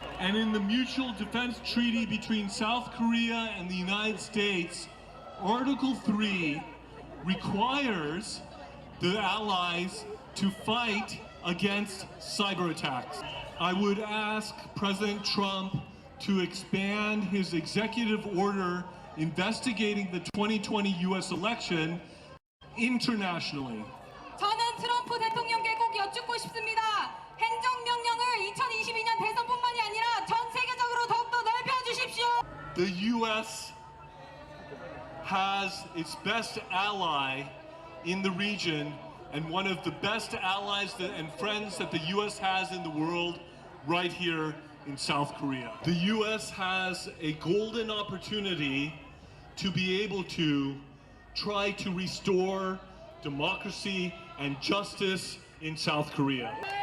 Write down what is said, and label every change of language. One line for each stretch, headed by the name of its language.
English: And in the Mutual Defense Treaty between South Korea and the United States, Article 3 requires the allies to fight against cyber attacks. I would ask President Trump to expand his executive order investigating the 2020 US election internationally.
Korean: 저는 트럼프 대통령께 꼭 여쭙고 싶습니다. 행정명령을 2022년 대선뿐만이 아니라 전 세계적으로 더욱더 넓혀주십시오.
English: The US has its best ally in the region and one of the best allies and friends that the US has in the world right here in South Korea. The US has a golden opportunity to be able to try to restore democracy and justice in South Korea.